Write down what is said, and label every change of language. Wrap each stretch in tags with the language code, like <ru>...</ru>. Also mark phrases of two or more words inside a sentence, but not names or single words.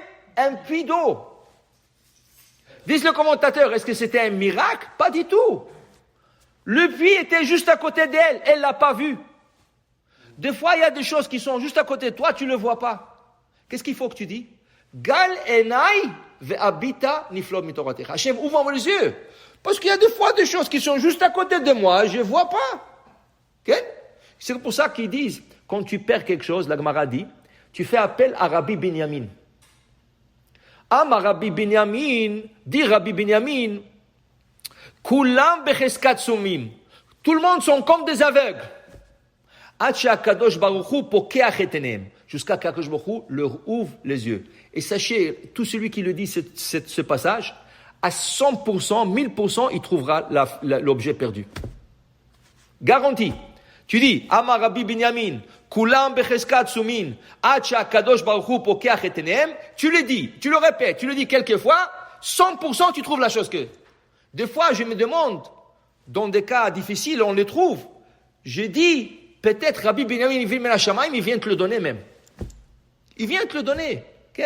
<fr>Un puits d'eau. Disent le commentateur, est-ce que c'était un miracle? Pas du tout. Le puits était juste à côté d'elle, elle l'a pas vu. Des fois, il y a des choses qui sont juste à côté de toi, tu le vois pas. Qu'est-ce qu'il faut que tu dis?</fr> <he>גל עיני ואביטה נפלאות מתורתך.</he> <fr>Hachem, ouvre-moi les yeux. Parce qu'il y a des fois des choses qui sont juste à côté de moi, je vois pas. Okay? C'est pour ça qu'ils disent, quand tu perds quelque chose, la Gemara dit, tu fais appel à Rabbi Binyamin. Rabbi Binyamin, dit Rabbi Binyamin,</fr> <he>כולם בחזקת סומים.</he> <fr>Tout le monde sont comme des aveugles. Jusqu'à qu'</fr> <he>הקדוש ברוך הוא</he> <fr>leur ouvre les yeux. Et sachez, tout celui qui le dit ce passage, à 100%, 1000%, il trouvera l'objet perdu. Garantie. Tu dis,</fr> <he>אמר רבי בנימין, כולם בחזקת סומין, עד שהקדוש ברוך הוא פוקח את עיניהם.</he> <fr>Tu le dis, tu le répètes, tu le dis quelques fois, 100% tu trouves la chose que. Des fois, je me demande, dans des cas difficiles, on les trouve. Je dis, peut-être Rabbi Binyamin, il vient te le donner même. Il vient te le donner. Okay?</fr>